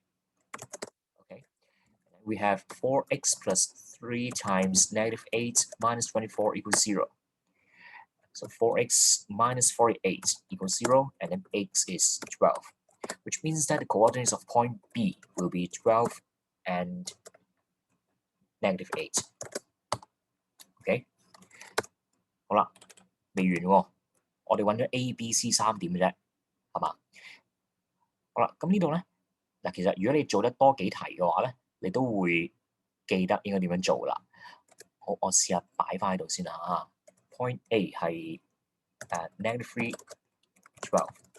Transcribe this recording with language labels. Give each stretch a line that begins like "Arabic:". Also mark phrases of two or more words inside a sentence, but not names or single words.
English: Okay, we have 4x plus 3 times -8 minus 24 equals 0. So 4x minus 48 equals 0, and then x is 12, which means that the coordinates of point B will be 12 and -8.
Cantonese: OK， 好啦，未完喎，我哋揾咗 A、B、C 3點嘅啫，係嘛？好啦，咁呢度咧，嗱，其實如果你做得多幾題嘅話咧，你都會記得應該點樣做啦。好，我試下擺翻喺度先啦嚇。
English: Point A
Cantonese: 係-3 12。